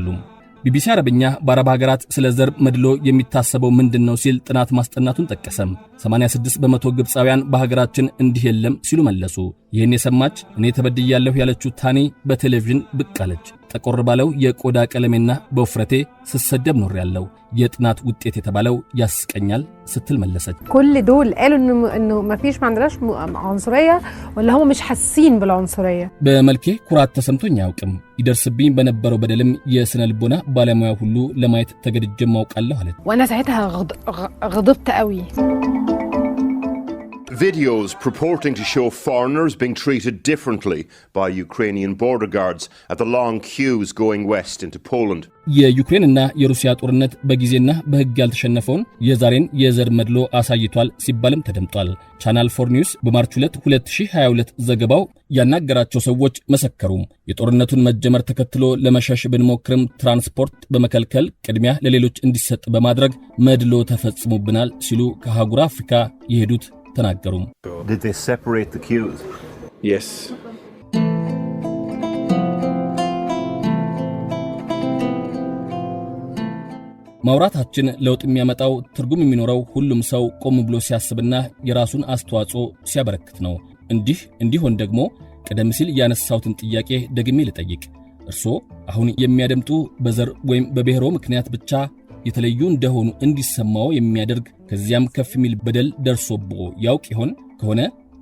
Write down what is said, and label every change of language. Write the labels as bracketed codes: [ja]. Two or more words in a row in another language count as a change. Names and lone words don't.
[am] ቢቢሲ አረብኛ በአረብ ሀገራት ስለ ዘር መድሎ የሚታሰበው ምንድነው ሲል ጥናት ማስጠናቱን ጠቀሰም። 86% ግብፃውያን በሀገራችን እንዲህ የለም ሲሉ መለሱ። ይህን የሰማች እኔ ተበድያለሁ ያለችው ታኒ በቴሌቪዥን ብቅ አለች። ጠቆር ባለው የቆዳ ቀለሜና በውፍረቴ ስሰደብ ኖር ያለው የጥናት ውጤት የተባለው ያስቀኛል ስትል መለሰች። [ar] كل دول قالوا انه ما فيش ما عندناش عنصريه ولا هم مش حاسين بالعنصريه [am] በመልኬ ኩራት ተሰምቶኝ አያውቅም። ይደርስብኝ በነበረው በደልም የስነ ልቦና ባለሙያ ሁሉ ለማየት ተገድጄም አውቃለሁ አለች። [ar] وانا ساعتها غضبت قوي. [en] Videos purporting to show foreigners being treated differently by Ukrainian border guards at the long queues going west into Poland. [am] የዩክሬንና የሩሲያ ጦርነት በጊዜና በሕግ ያልተሸነፈውን የዛሬን የዘር መድሎ አሳይቷል ሲባልም ተደምጧል። ቻናል 4 ኒውስ በማርች 2 2022 ዘገባው ያናገራቸው ሰዎች መሰከሩ። የጦርነቱን መጀመር ተከትሎ ለመሸሽ ብንሞክርም ትራንስፖርት በመከልከል ቅድሚያ ለሌሎች እንዲሰጥ በማድረግ መድሎ ተፈጽሞብናል ሲሉ ከአህጉረ አፍሪካ የሄዱት ተናገሩ። [en] Did they separate the queues? Yes. [am] ማውራታችን ለውጥ የሚያመጣው ትርጉም የሚኖረው ሁሉም ሰው ቆም ብሎ ሲያስብና የራሱን አስተዋጽኦ ሲያበረክት ነው። እንዲሆን ደግሞ ቀደም ሲል ያነሳሁትን ጥያቄ ደግሜ ልጠይቅ። እርስዎ አሁን የሚያደምጡ በዘር ወይም በብሔሮ ምክንያት ብቻ የተለዩ እንደሆኑ እንዲሰማው የሚያደርግ ከዚያም ከፍ የሚል በደል ደርሶቦ ያውቅ ይሆን?